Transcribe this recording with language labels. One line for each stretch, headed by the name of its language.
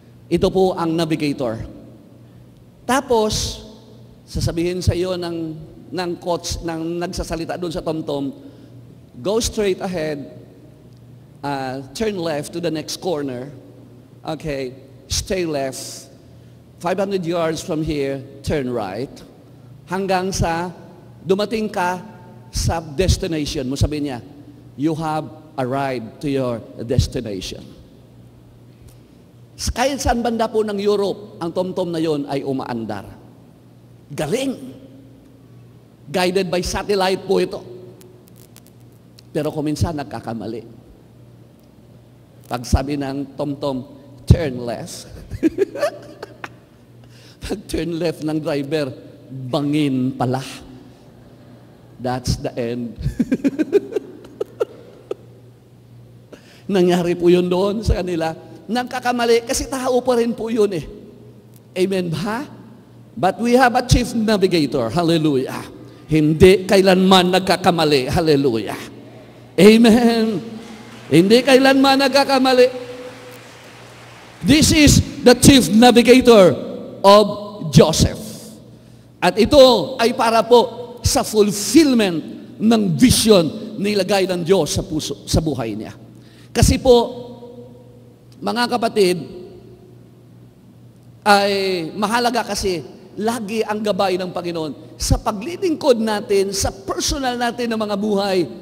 Filipino: Ito po ang navigator. Tapos, sasabihin sa iyo ng coach, ng nagsasalita doon sa tom-tom,
English: go straight ahead, turn left to the next corner, okay, stay left, 500 yards from here, turn right,
Filipino: hanggang sa dumating ka sa destination mo. Sabi niya,
English: you have arrived to your destination.
Filipino: Kahit saan banda po ng Europe, ang tom-tom na yon ay umaandar. Galing!
English: Guided by satellite
Filipino: po ito. Pero kung minsan nagkakamali. Pag sabi ng tom-tom,
English: turn left.
Filipino: Pag
English: turn left
Filipino: ng driver, bangin pala.
English: That's the end.
Filipino: Nangyari po yun doon sa kanila. Nagkakamali kasi tao pa rin po yun eh. Amen ba?
English: But we have a chief navigator. Hallelujah.
Filipino: Hindi kailanman nagkakamali. Hallelujah. Amen. Hindi kailanman nagkakamali.
English: This is the chief navigator of Joseph.
Filipino: At ito ay para po sa fulfillment ng vision nilagay ng Diyos sa puso, sa buhay niya. Kasi po, mga kapatid, ay mahalaga kasi lagi ang gabay ng Panginoon sa paglilingkod natin, sa personal natin ng mga buhay.